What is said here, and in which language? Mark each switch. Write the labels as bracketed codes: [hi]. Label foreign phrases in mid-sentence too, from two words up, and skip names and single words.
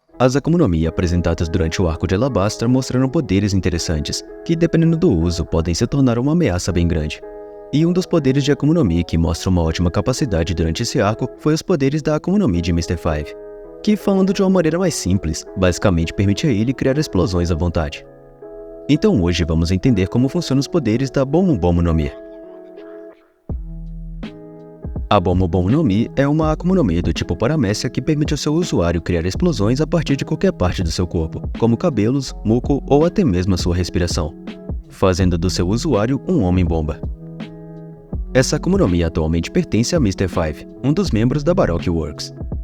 [pt] As Akuma no Mi apresentadas durante o arco de Alabasta mostraram poderes interessantes, que dependendo do uso podem se tornar uma ameaça bem grande. E um dos poderes de Akuma no Mi que mostra uma ótima capacidade durante esse arco foi os poderes da Akuma no Mi de Mr. Five, que, falando de uma maneira mais simples, basicamente permite a ele criar explosões à vontade. Então hoje vamos entender como funcionam os poderes da Bomu Bomu no Mi. A Bomu Bomu no Mi é uma Akuma no Mi do tipo Paramécia que permite ao seu usuário criar explosões a partir de qualquer parte do seu corpo, como cabelos, muco ou até mesmo a sua respiração, fazendo do seu usuário um homem-bomba. Essa Akuma no Mi atualmente pertence a Mr. Five, um dos membros da Baroque Works.